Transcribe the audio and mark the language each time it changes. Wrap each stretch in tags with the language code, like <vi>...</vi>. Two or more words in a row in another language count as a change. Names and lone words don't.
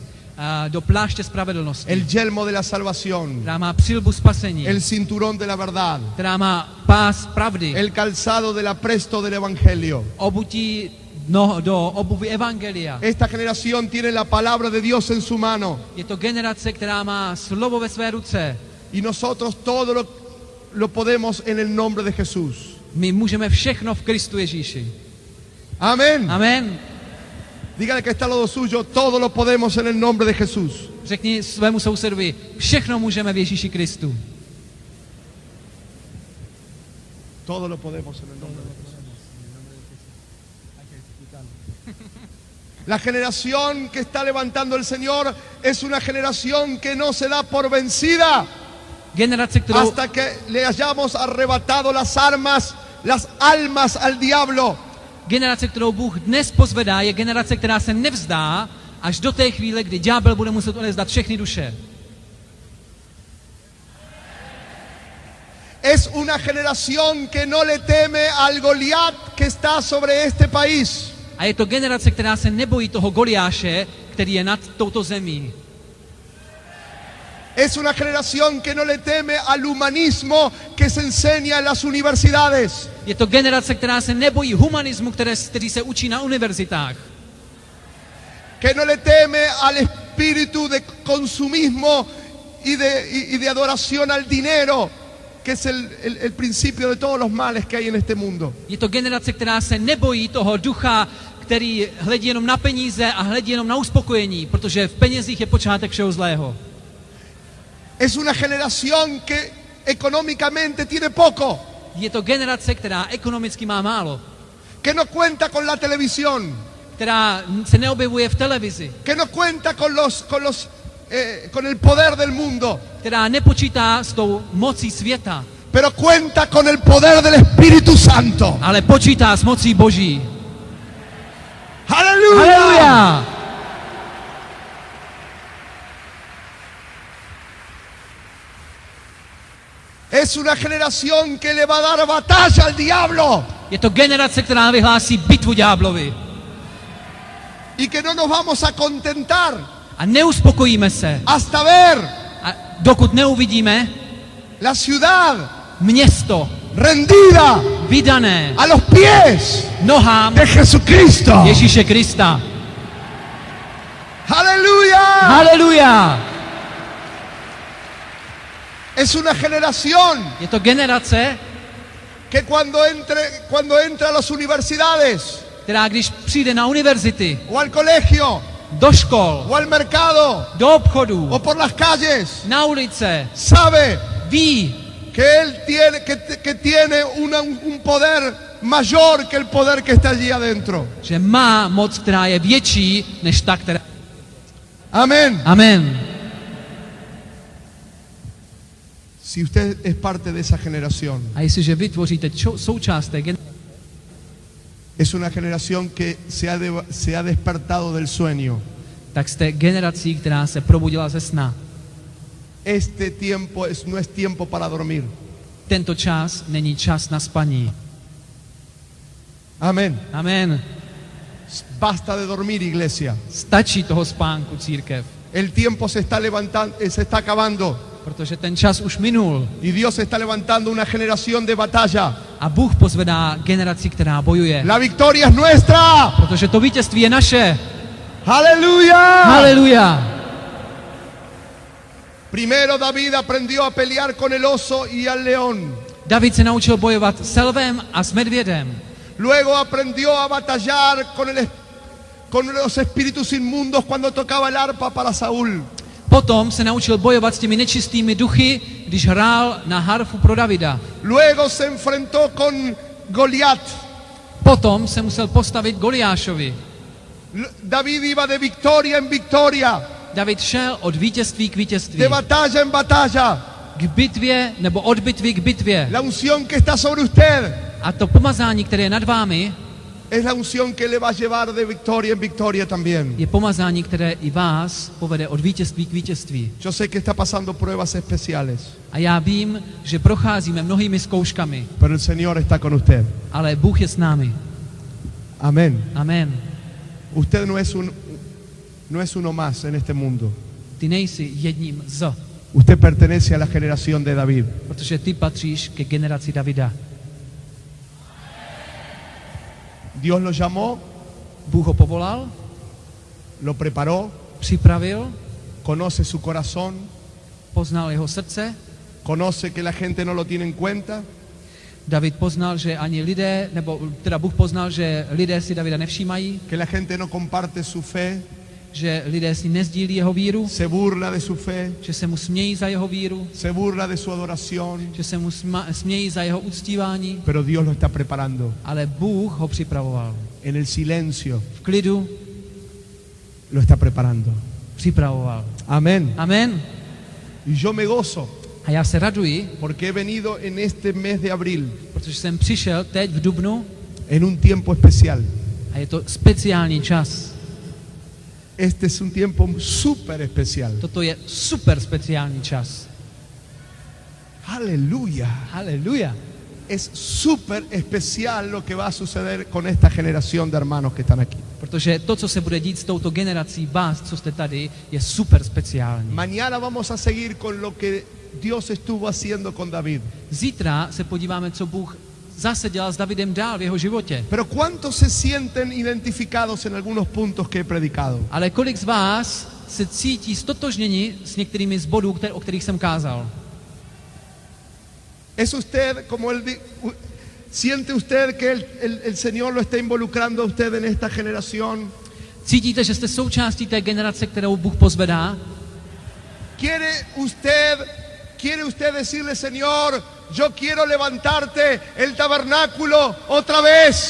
<cs>A do pláště spravedlnosti,</cs> <es>el yelmo de la salvación,</es> <cs>která má přilbu spasení,</cs> <es>el cinturón de la verdad,</es> <cs>která má pás pravdy,</cs> <es>el calzado del apresto del Evangelio.</es> <cs>obutí do obuvy evangelia.</cs> <es>Esta generación tiene la palabra de Dios en su mano</es> <cs>Je to generace, která má slovo ve své ruce.</cs> <es>y nosotros todo lo podemos en el nombre de Jesús.</es> <cs>My můžeme všechno v Kristu Ježíši.</cs> <es>Amén.</es> <cs>Amen.</cs> <es>Dígale que está al lado suyo, todo lo podemos en el nombre de Jesús.</es> <cs>Řekni svému sousedovi, všechno můžeme v Ježíši Kristu.</cs> <es>Todo lo podemos en el nombre de Jesús. La generación que está levantando el Señor es una generación que no se da por vencida</es> <cs>Generace, kterou,</cs> <es>hasta que le hayamos arrebatado las armas, las almas al diablo.</es> <cs>generace, kterou Bůh dnes pozvedá, je generace, která se nevzdá až do té chvíle, kdy ďábel bude muset odevzdat všechny duše.</cs> <es>Es una generación que no le teme al Goliat que está sobre este país.</es> <cs>A je to generace, která se nebojí toho Goliáše, který je nad touto zemí.</cs> <es>Es una generación que no le teme al humanismo que se enseña en las universidades.</es> <cs>Je to generace, která se nebojí humanismu, který se učí na univerzitách.</cs> <es>Que no le teme al espíritu de consumismo y de adoración al dinero, que es el principio de todos los males que hay en este mundo.</es> <cs>Je to generace, která se nebojí toho ducha, který hledí jenom na peníze a hledí jenom na uspokojení, protože v penězích je počátek všeho zlého.</cs> <es>Es una generación que económicamente tiene poco,</es> <cs>Je to generace, která ekonomicky má málo,</cs> <es>que no cuenta con la televisión,</es> <cs>která se neobjevuje v televizi,</cs> <es>que no cuenta con el poder del mundo,</es> <cs>která nepočítá s tou mocí světa,</cs> <es>pero cuenta con el poder del Espíritu Santo.</es> <cs>ale počítá s mocí Boží.</cs> <es>¡Aleluya!</es> <cs>Haleluja!</cs> <es>Es una generación que le va a dar batalla al diablo</es> <cs>Je to generace, která vyhlásí bitvu ďáblovi.</cs> <es>y que no nos vamos a contentar</es> <cs>A neuspokojíme se,</cs> <es>hasta ver</es> <cs>a dokud neuvidíme</cs> <es>la ciudad</es> <cs>město</cs> <es>rendida</es> <cs>vydané</cs> <es>a los pies</es> <cs>nohám</cs> <es>de Jesucristo.</es> <cs>Ježíše Krista.</cs> <es>¡Aleluya!</es> <cs>Haleluja!</cs> <es>Es una generación</es> <cs>Je to generace,</cs> <es>que cuando entra a las universidades</es> <cs>která když přijde na univerzity,</cs> <es>o al colegio</es> <cs>do škol,</cs> <es>o al mercado</es> <cs>do obchodů,</cs> <es>o por las calles,</es> <cs>na ulice,</cs> <es>sabe</es> <cs>ví,</cs> <es>que él tiene un poder mayor que el poder que está allí adentro.</es> <cs>že má moc, která je větší než ta, která...</cs> <es>Amén.</es> <cs>Amen.</cs> <es>Si usted es parte de esa generación,</es> <cs>A jestliže vy tvoříte součást té generace,</cs> <es>es una generación que se ha despertado del sueño.</es> <cs>tak jste generací, která se probudila ze sna.</cs> <es>Este tiempo no es tiempo para dormir.</es> <cs>Tento čas není čas na spaní.</cs> <es>Amén.</es> <cs>Amen.</cs> <es>Basta de dormir, iglesia.</es> <cs>Stačí toho spánku, církev,</cs> <es>El tiempo se está levantando, se está acabando.</es> <cs>protože ten čas už minul</cs> <es>Y Dios está levantando una generación de batalla.</es> <cs>a Bůh pozvedá generaci, která bojuje.</cs> <es>La victoria es nuestra.</es> <cs>Protože to vítězství je naše.</cs> <es>Aleluya.</es> <cs>Haleluja!</cs> <es>Primero David aprendió a pelear con el oso y al león.</es> <cs>David se naučil bojovat s lvem a s medvědem.</cs> <es>Luego aprendió a batallar con los espíritus inmundos cuando tocaba el arpa para Saúl.</es> <cs>Potom se naučil bojovat s těmi nečistými duchy, když hrál na harfu pro Davida.</cs> <es>Luego se enfrentó con Goliat.</es> <cs>Potom se musel postavit Goliášovi.</cs> <es>David iba de victoria en victoria,</es> <cs>David šel od vítězství k vítězství.</cs> <es>de batalla en batalla.</es> <cs>K bitvě nebo od bitvy k bitvě.</cs> <es>La unción que está sobre usted</es> <cs>A to pomazání, které je nad vámi,</cs> <es>es la unción que le va a llevar de victoria en victoria también.</es> <cs>je pomazání, které i vás povede od vítězství k vítězství.</cs> <es>Yo sé que está pasando pruebas especiales,</es> <cs>A já vím, že procházíme mnohými zkouškami,</cs> <es>pero el Señor está con usted.</es> <cs>ale Bůh je s námi.</cs> <es>Amén.</es> <cs>Amen.</cs> <es>Usted no es uno más en este mundo.</es> <cs>Ty nejsi jedním z,</cs> <es>Usted pertenece a la generación de David.</es> <cs>protože ty patříš ke generaci Davida.</cs> <es>Dios lo llamó,</es> <cs>Bůh ho povolal,</cs> <es>lo preparó,</es> <cs>připravil,</cs> <es>conoce su corazón,</es> <cs>poznal jeho srdce.</cs> <es>conoce que la gente no lo tiene en cuenta,</es> <cs>David poznal, že ani lidé, nebo teda Bůh poznal, že lidé si Davida nevšímají,</cs> <es>que la gente no comparte su fe,</es> <cs>že lidé si nezdílí jeho víru,</cs> <es>se burla de su fe,</es> <cs>že se mu smějí za jeho víru,</cs> <es>se burla de su adoración,</es> <cs>že se mu smějí za jeho uctívání,</cs> <es>pero Dios lo está preparando.</es> <cs>ale Bůh ho připravoval.</cs> <es>En el silencio</es> <cs>V klidu</cs> <es>lo está preparando.</es> <cs>připravoval.</cs> <es>Amén.</es> <cs>Amen.</cs> <es>Y yo me gozo</es> <cs>A já se raduji,</cs> <es>porque he venido en este mes de abril</es> <cs>protože jsem přišel teď v dubnu</cs> <es>en un tiempo especial.</es> <cs>a je to speciální čas.</cs> <es>Este es un tiempo súper especial.</es> <cs>Toto je super speciální čas.</cs> <es>Aleluya.</es> <cs>Haleluja.</cs> <es>Es súper especial lo que va a suceder con esta generación de hermanos que están aquí.</es> <cs>Protože to, co se bude dít s touto generací vás, co jste tady, je super speciální.</cs> <es>Mañana vamos a seguir con lo que Dios estuvo haciendo con David.</es> <cs>Zítra se podíváme, co Bůh zase dělal s Davidem dál v jeho životě.</cs> <es>Pero ¿cuántos se sienten identificados en algunos puntos que he predicado?</es> <cs>Ale kolik z vás se cítí stotožněni s některými z bodů, o kterých jsem kázal?</cs> <es>¿Es usted como siente usted que el Señor lo está involucrando a usted en esta generación?</es> <cs>Cítíte, že jste součástí té generace, kterou Bůh pozvedá?</cs> <es>¿Quiere usted decirle, Señor, yo quiero levantarte el tabernáculo otra vez?</es>